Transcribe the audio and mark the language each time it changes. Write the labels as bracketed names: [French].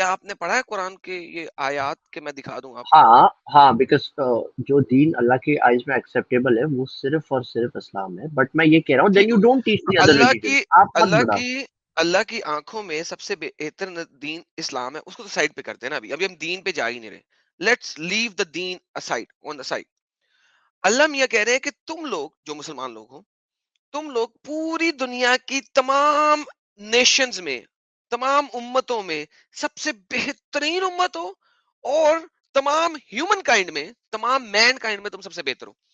[Urdu] کیا آپ نے پڑھا ہے قرآن کے یہ آیات کہ میں دکھا دوں آپ کو؟ ہاں بیکاز جو دین اللہ کی آئیز میں ایکسیپٹیبل ہے وہ صرف اور صرف اسلام ہے. [English] but [Urdu] میں یہ کہہ رہا ہوں [English] Then you don't teach the other religion. [Urdu] آپ مت بڑھاؤ. اللہ کی آنکھوں میں سب سے بہتر دین اسلام ہے. اس کو تو سائڈ پہ کرتے ہیں نا. ابھی ہم دین پہ جا ہی نہیں رہے. [English] Let's leave the دین aside, on the side. [Urdu] اللہ میاں کہہ رہے ہیں کہ تم لوگ جو مسلمان لوگ ہو، تم لوگ پوری دنیا کی تمام نیشنز میں، تمام امتوں میں سب سے بہترین امت ہو، اور تمام ہیومن کائنڈ میں، تمام مین کائنڈ میں تم سب سے بہتر ہو.